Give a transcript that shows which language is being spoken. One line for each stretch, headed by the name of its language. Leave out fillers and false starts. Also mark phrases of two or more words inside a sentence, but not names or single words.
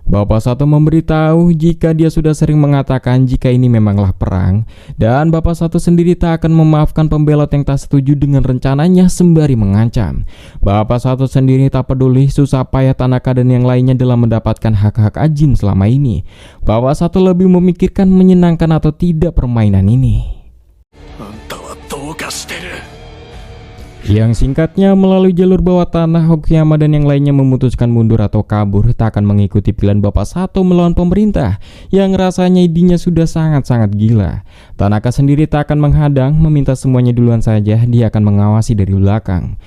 Indonesian: Bapak Sato memberitahu jika dia sudah sering mengatakan jika ini memanglah perang, dan Bapak Sato sendiri tak akan memaafkan pembelot yang tak setuju dengan rencananya sembari mengancam. Bapak Sato sendiri tak peduli susah payah Tanaka dan yang lainnya dalam mendapatkan hak-hak Ajin selama ini. Bapak Sato lebih memikirkan menyenangkan atau tidak permainan ini.
Japanese: あんたはどうかしてる。
Indonesian: Yang singkatnya, melalui jalur bawah tanah, Okuyama dan yang lainnya memutuskan mundur atau kabur, tak akan mengikuti pilihan Bapak Sato melawan pemerintah yang rasanya idenya sudah sangat-sangat gila. Tanaka sendiri tak akan menghadang, meminta semuanya duluan saja, dia akan mengawasi dari belakang.